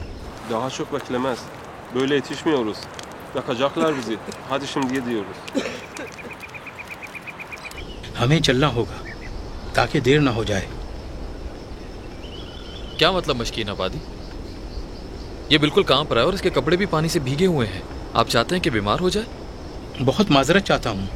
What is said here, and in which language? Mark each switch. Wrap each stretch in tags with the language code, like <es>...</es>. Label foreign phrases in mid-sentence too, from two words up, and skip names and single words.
<tr>Daha çok beklemez. Böyle yetişmiyoruz. Yakacaklar bizi. Hadi şimdi gidiyoruz.</tr> <ur>ہمیں چلنا ہوگا تاکہ دیر نہ ہو جائے. کیا مطلب مشکین آبادی? یہ بالکل کانپ رہا ہے اور اس کے کپڑے بھی پانی سے بھیگے ہوئے ہیں. آپ چاہتے ہیں کہ بیمار ہو جائے? بہت معذرت چاہتا ہوں.</ur>